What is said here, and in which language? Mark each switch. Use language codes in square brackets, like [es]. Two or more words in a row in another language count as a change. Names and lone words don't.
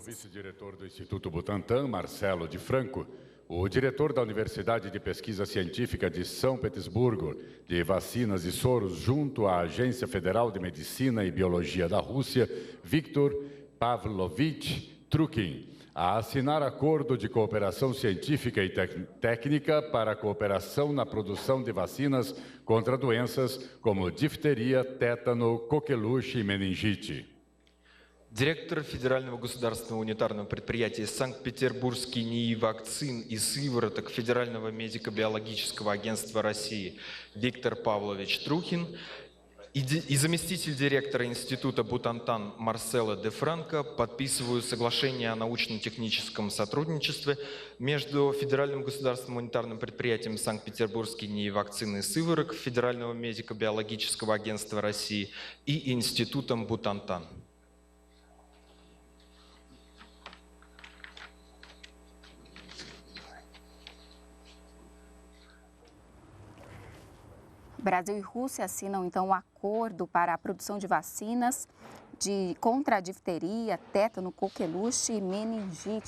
[pt] O vice-diretor do Instituto Butantan, Marcelo de Franco, o diretor da Universidade de Pesquisa Científica de São Petersburgo de Vacinas e Soros, junto à Agência Federal de Medicina e Biologia da Rússia, Viktor Pavlovich Trukin, a assinar acordo de cooperação científica e técnica para a cooperação na produção de vacinas contra doenças como difteria, tétano, coqueluche e meningite. [ru] Директор Федерального государственного унитарного предприятия Санкт-Петербургский НИИ вакцин и сывороток Федерального медико-биологического агентства России Виктор Павлович Трухин и заместитель директора Института Бутантан Марсело де Франко подписывают соглашение о научно-техническом сотрудничестве между Федеральным государственным унитарным предприятием Санкт-Петербургский НИИ вакцины и сывороток Федерального медико-биологического агентства России и Институтом Бутантан. [pt] Brasil e Rússia assinam, então, um acordo para a produção de vacinas contra a difteria, tétano, coqueluche e meningite.